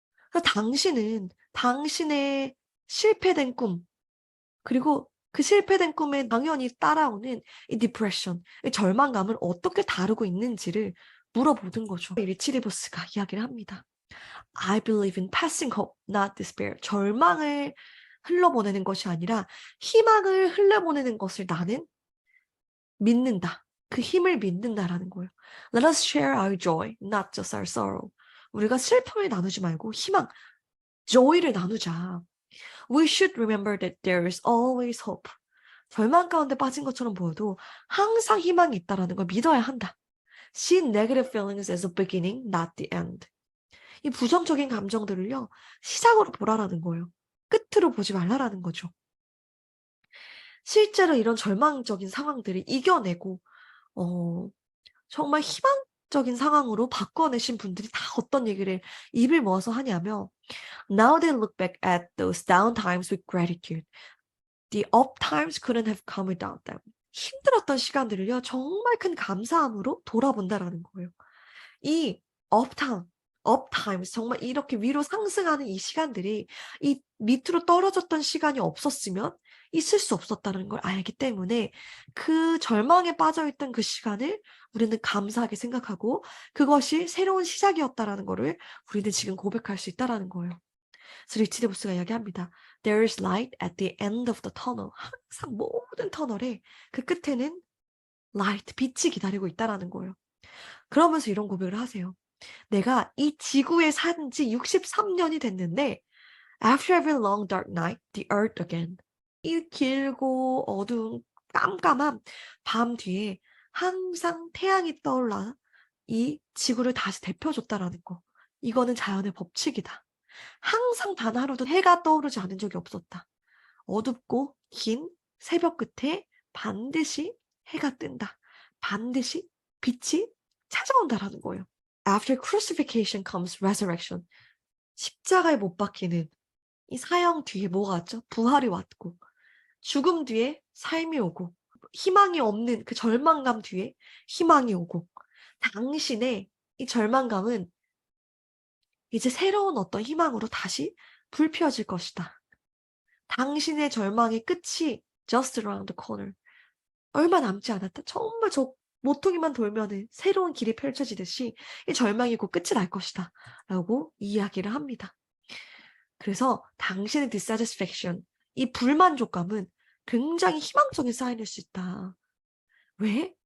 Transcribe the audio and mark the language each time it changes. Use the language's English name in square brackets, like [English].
[Korean] 그래서 당신은 당신의 실패된 꿈, 그리고 그 실패된 꿈에 당연히 따라오는 이 디프레션, 이 절망감을 어떻게 다루고 있는지를 물어보는 거죠. 리치리버스가 이야기를 합니다. [English] I believe in passing hope, not despair. [Korean] 절망을 흘러보내는 것이 아니라 희망을 흘려보내는 것을 나는 믿는다. 그 힘을 믿는다라는 거예요. [English] Let us share our joy, not just our sorrow. [Korean] 우리가 슬픔을 나누지 말고 희망, joy를 나누자. [English] We should remember that there is always hope. [Korean] 절망 가운데 빠진 것처럼 보여도 항상 희망이 있다라는 걸 믿어야 한다. [English] See negative feelings as a beginning, not the end. [Korean] 이 부정적인 감정들을요, 시작으로 보라라는 거예요. 끝으로 보지 말라라는 거죠. 실제로 이런 절망적인 상황들을 이겨내고 정말 희망적인 상황으로 바꿔내신 분들이 다 어떤 얘기를 입을 모아서 하냐면 Now they look back at those down times with gratitude. [English] The up times couldn't have come without them. [Korean] 힘들었던 시간들을요, 정말 큰 감사함으로 돌아본다라는 거예요. 이 up times, 정말 이렇게 위로 상승하는 이 시간들이 이 밑으로 떨어졌던 시간이 없었으면 있을 수 없었다는 걸 알기 때문에 그 절망에 빠져있던 그 시간을 우리는 감사하게 생각하고 그것이 새로운 시작이었다라는 거를 우리는 지금 고백할 수 있다라는 거예요. 그래서 리치데보스가 이야기합니다. [English] There is light at the end of the tunnel. [Korean] 항상 모든 터널에 그 끝에는 light, 빛이 기다리고 있다라는 거예요. 그러면서 이런 고백을 하세요. [English] 내가 이 지구에 산 지 63년이 됐는데 After every long dark night, the earth again. [Korean] 이 길고 어두운 깜깜한 밤 뒤에 항상 태양이 떠올라 이 지구를 다시 데펴줬다라는 거. 이거는 자연의 법칙이다. 항상 단 하루도 해가 떠오르지 않은 적이 없었다. 어둡고 긴 새벽 끝에 반드시 해가 뜬다. 반드시 빛이 찾아온다라는 거예요. [English] After crucifixion comes resurrection. [Korean] 십자가에 못 박히는 이 사형 뒤에 뭐가 왔죠? 부활이 왔고 죽음 뒤에 삶이 오고 희망이 없는 그 절망감 뒤에 희망이 오고 당신의 이 절망감은 이제 새로운 어떤 희망으로 다시 불피워질 것이다. [English] 당신의 절망의 끝이 just around the corner. [Korean] 얼마 남지 않았다. 정말 저 모퉁이만 돌면은 새로운 길이 펼쳐지듯이 이 절망이 곧 끝이 날 것이다. 라고 이야기를 합니다. 그래서 당신의 dissatisfaction, 이 불만족감은 굉장히 희망적인 사인일 수 있다. 왜?